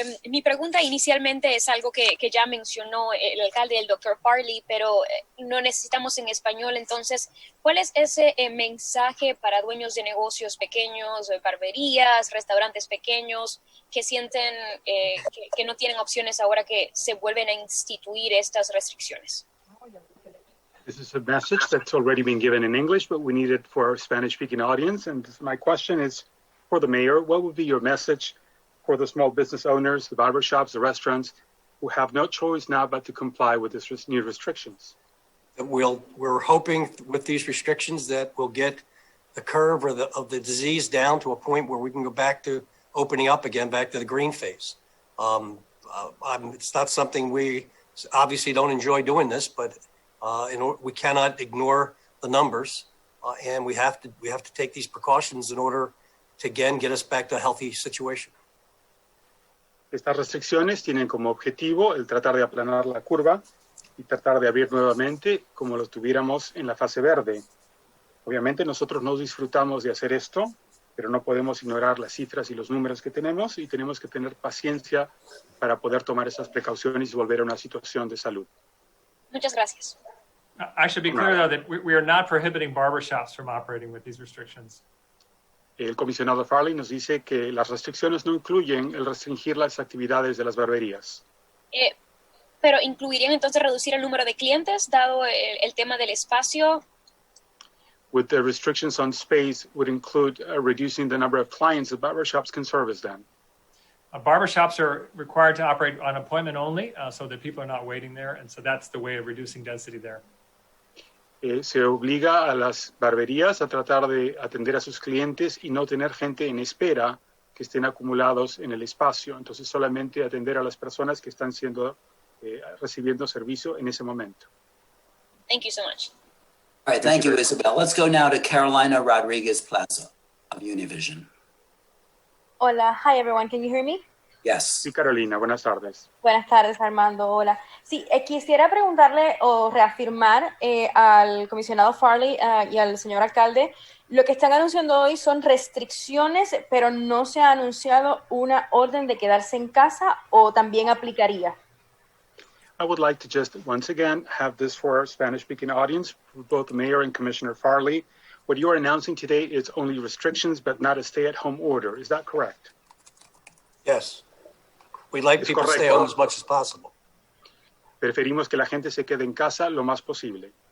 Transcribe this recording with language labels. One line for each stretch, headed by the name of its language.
Spanish: Mi pregunta inicialmente es algo que ya mencionó el alcalde, el doctor Farley, pero no necesitamos en español. Entonces, ¿cuál es ese mensaje para dueños de negocios pequeños, barberías, restaurantes pequeños que sienten que no tienen opciones ahora que se vuelven a instituir estas restricciones?
English: This is a message that's already been given in English, but we need it for our Spanish-speaking audience. And my question is for the mayor, what would be your message for the small business owners, the barbershops, the restaurants, who have no choice now but to comply with these new restrictions? We're hoping with these restrictions that we'll get the curve of the disease down to a point where we can go back to opening up again, back to the green phase. It's not something we obviously don't enjoy doing this, but we cannot ignore the numbers, and we have to take these precautions in order to again get us back to a healthy situation.
Spanish: Estas restricciones tienen como objetivo el tratar de aplanar la curva y tratar de abrir nuevamente como lo tuviéramos en la fase verde. Obviamente nosotros no disfrutamos de hacer esto, pero no podemos ignorar las cifras y los números que tenemos y tenemos que tener paciencia para poder tomar esas precauciones y volver a una situación de salud. Muchas gracias.
English: I should be clear, though, that we are not prohibiting barbershops from operating with these restrictions.
Spanish: El comisionado Farley nos dice que las restricciones no incluyen el restringir las actividades de las barberías. Pero incluirían entonces reducir el número de clientes, dado el tema del espacio.
English: With the restrictions on space would include reducing the number of clients that barbershops can service then. Barbershops are required to operate on appointment only, so that people are not waiting there, and so that's the way of reducing density there.
Spanish: Se obliga a las barberías a tratar de atender a sus clientes y no tener gente en espera que estén acumulados en el espacio. Entonces solamente atender a las personas que están recibiendo servicio en ese momento.
English: Thank you so much. All right, thank you, Isabel. Let's go now to Carolina Rodriguez Plaza of Univision. Hola, hi everyone, can you hear me?
Spanish: Yes. Sí, Carolina, buenas tardes. Buenas tardes, Armando, hola. Sí, quisiera preguntarle o reafirmar al comisionado Farley y al señor alcalde, lo que están anunciando hoy son restricciones, pero no se ha anunciado una orden de quedarse en casa o también aplicaría.
English: I would like to just once again have this for our Spanish-speaking audience, both the mayor and Commissioner Farley. What you are announcing today is only restrictions, but not a stay-at-home order. Is that correct? Yes. We'd like people to stay home as much as possible.
Spanish: Preferimos que la gente se quede en casa lo más posible.